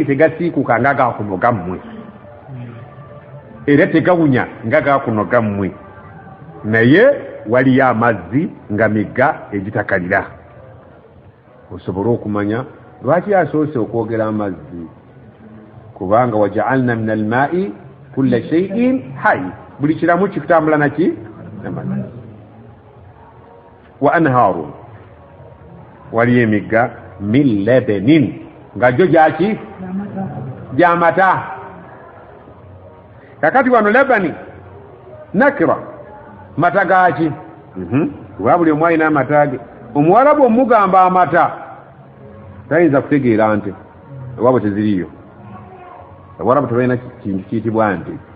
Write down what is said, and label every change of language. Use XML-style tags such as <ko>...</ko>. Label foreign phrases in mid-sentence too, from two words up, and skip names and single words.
<lg>tegasiikuuka nga gakuno gammwe era tegawunya nga gakuno gammwe naye waliyo amazzi nga migga egitakalira osobole okumanya lwaki asoose okwogera amazzi kubanga</lg> <ar>وجعلنا من الماء كل شيء حي</ar> <lg>buli kiramu kikutambula naki amazzi</lg> <ar>وأنهار</ar> <lg>waliyo emigga</lg> <ar>من لبن</ar> <lg>nga jo gyaki gyamata kakati wano labani nakira mata gaki kuba buli omu alina amata ge omuwarabu omugamba amata tayinza kutegeera nte ewabwe teziriyo abawarabu tebalina kintu kiyitibwa nte</lg>